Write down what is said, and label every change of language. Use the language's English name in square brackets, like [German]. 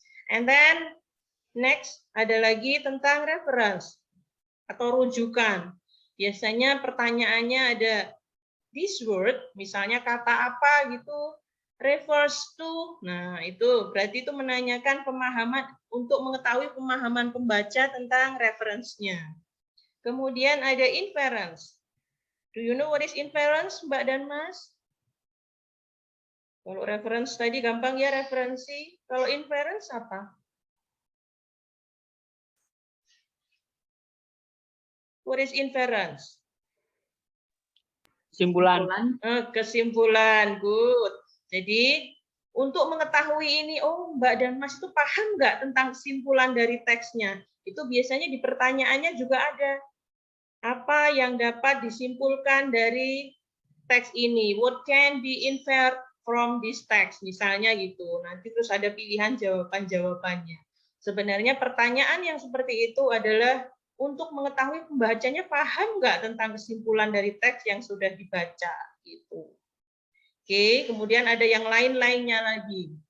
[English] And then next, [Indonesian] ada lagi tentang reference atau rujukan. Biasanya pertanyaannya ada [English] this word, [Indonesian] misalnya kata apa gitu, [English] refers to. [Indonesian] Nah, itu berarti itu menanyakan pemahaman untuk mengetahui pemahaman pembaca tentang reference-nya. Kemudian ada inference. [English] Do you know what is inference, Mbak dan Mas? [Indonesian] Kalau reference tadi gampang ya referensi. Kalau inference apa? [English] What is inference? [Indonesian] Kesimpulan. Kesimpulan, good. Jadi untuk mengetahui ini, oh Mbak dan Mas itu paham nggak tentang kesimpulan dari teksnya? Itu biasanya di pertanyaannya juga ada. Apa yang dapat disimpulkan dari teks ini? [English] What can be inferred from this text? [Indonesian] Misalnya gitu. Nanti terus ada pilihan jawaban-jawabannya. Sebenarnya pertanyaan yang seperti itu adalah untuk mengetahui pembacanya paham nggak tentang kesimpulan dari teks yang sudah dibaca gitu. Oke, kemudian ada yang lain-lainnya lagi.